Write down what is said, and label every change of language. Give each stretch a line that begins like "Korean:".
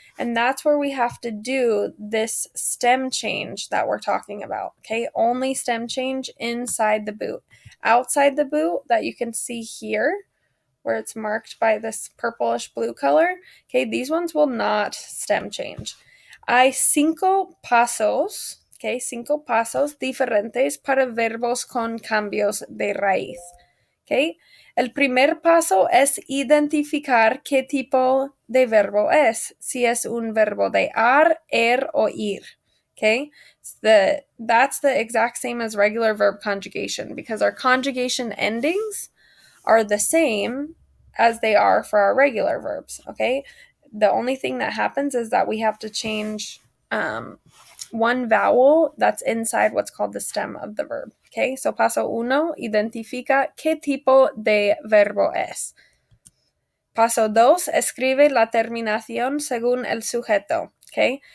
English: And that's where we have to do this stem change that we're talking about, okay? Only stem change inside the boot. Outside the boot that you can see here, where it's marked by this purplish blue color, okay, these ones will not stem change.
Spanish: Hay cinco pasos, okay, cinco pasos diferentes para verbos con cambios de raíz, okay. El primer paso es identificar qué tipo de verbo es, si es un verbo de ar, o ir, okay.
English: That's the exact same as regular verb conjugation, because our conjugation endings are the same as they are for our regular verbs, okay? The only thing that happens is that we have to change one vowel that's inside what's called the stem of the verb, okay?
Spanish: So paso uno, identifica qué tipo de verbo es. Paso dos, escribe la terminación según el sujeto, okay?